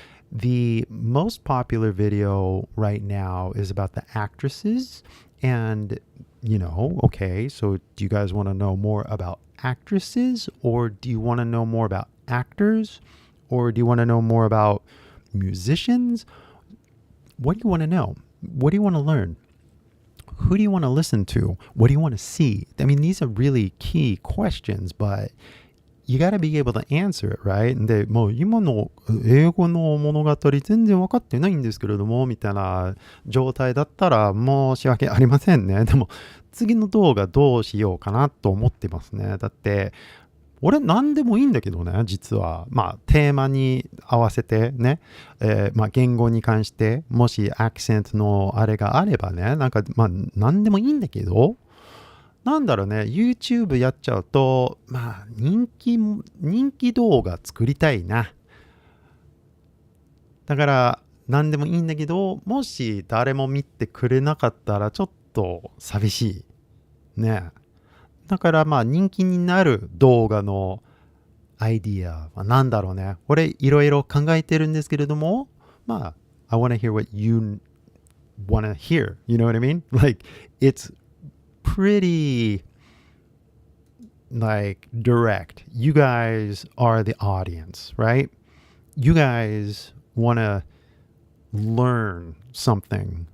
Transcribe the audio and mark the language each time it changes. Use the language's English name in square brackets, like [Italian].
[English] The most popular video right now is about the actresses, and okay, so do you guys want to know more about actresses, or do you want to know more about actors, or do you want to know more about musicians? What do you want to know? What do you want to learn? Who do you want to listen to? What do you want to see? I mean, these are really key questions, but you got to be able to answer it, right? [Japanese] で、もう今の英語の物語全然分かってないんですけれども、みたいな状態だったら申し訳ありませんね。でも、次の動画どうしようかなと思ってますね。だって、俺何でもいいんだけどね、実は。テーマに合わせてね、言語に関して、もしアクセントのあれがあればね、何でもいいんだけど、なんだろうね、YouTube やっちゃうと、人気動画作りたいな。だから、何でもいいんだけど、もし誰も見てくれなかったら、ちょっと寂しい。ね。だから人気になる動画のアイディアは何だろうね。俺いろいろ考えてるんですけれども、 [English] I want to hear what you want to hear. You know what I mean? Like, it's pretty direct. You guys are the audience, right? You guys want to learn something.